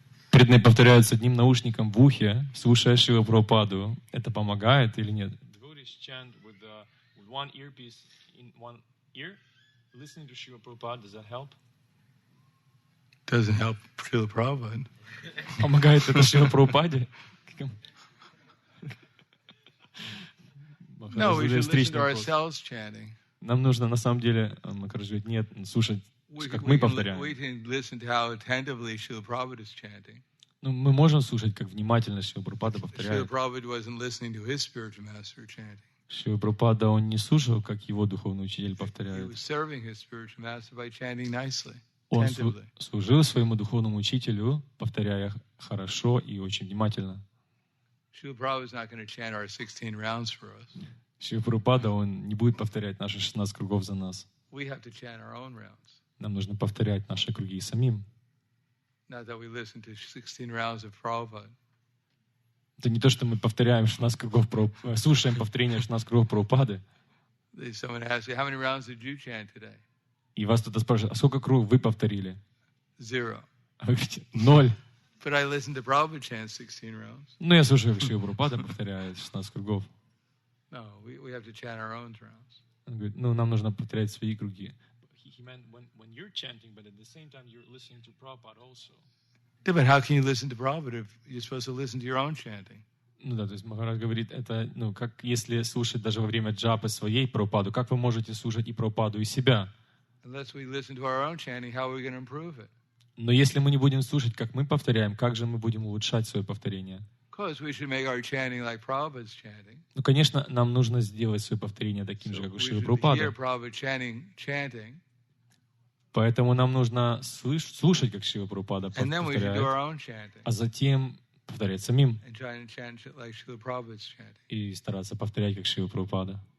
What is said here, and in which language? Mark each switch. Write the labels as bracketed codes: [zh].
[ru] Преданные повторяют с одним наушником в ухе, слушая Шрилу Прабхупаду. Это помогает или нет? [en] Devotees chant with one earpiece in one ear, listening to Srila Prabhupada. Does that help? Doesn't help Srila Prabhupada. [ru] Помогает это Шрила Прабхупаде? [en] No, we should listen to ourselves chanting. [ru] Нам нужно, на самом деле, Махарадж говорит, нет, слушать, как мы повторяем. [en] We can listen to how attentively Srila Prabhupada is chanting. [ru] Ну, мы можем слушать, как внимательно Шрила Прабхупада повторяет. [en] Srila Prabhupada wasn't listening to his spiritual master chanting. [ru] Шрила Прабхупада, он не слушал, как его духовный учитель [en] He [ru] повторяет. [en] was serving his spiritual master by chanting nicely. [ru] Он служил своему духовному учителю, повторяя хорошо и очень внимательно. [en] Srila Prabhupada is not going to chant our 16 rounds for us. [ru] Шрила Прабхупада, он не будет повторять наши 16 кругов за нас. [en] We have to chant our own rounds. [ru] Нам нужно повторять наши круги самим. [en] Not that we listen to 16 rounds of Prabhupada. [ru] Это не то, что мы повторяем 16 кругов, слушаем повторение 16 кругов Прабхупады. [en] Someone asks you, how many rounds did you chant today? [ru] И вас кто-то спрашивает, а сколько кругов вы повторили? [en] 0. [ru] А вы говорите, 0. [en] But I listened to Prabhupada chant 16 rounds. [ru] Ну, я слушаю, как Шрила Прабхупада повторяет 16 кругов. [en] No, we have to chant our own rounds. [ru] Он говорит, ну, нам нужно повторять свои круги. [en] He meant when you're chanting, but at the same time you're listening to Prabhupada also. Yeah, but how can you listen to Prabhupada if you're supposed to listen to your own chanting? [ru] Ну да, то есть Махарадж говорит, это, ну, как если слушать даже во время джапы своей Прабхупаду, как вы можете слушать и Прабхупаду, и себя? [en] Unless we listen to our own chanting, how are we going to improve it? [ru] Но если мы не будем слушать, как мы повторяем, как же мы будем улучшать свое повторение? [en] Because we should make our chanting like Prabhupada's chanting. [ru] Ну, конечно, нам нужно сделать свое повторение таким же, как у Шрилы [en] Hear [ru] Прабхупады. [en] Prabhupada chanting, [ru] Поэтому нам нужно слушать, как Шрила Прабхупада [en] and then we should do our [ru] повторяет, [en] own chanting [ru] а затем повторять самим [en] and try and chant it like Srila Prabhupada's chanting. [ru] и стараться повторять, как Шрила Прабхупада.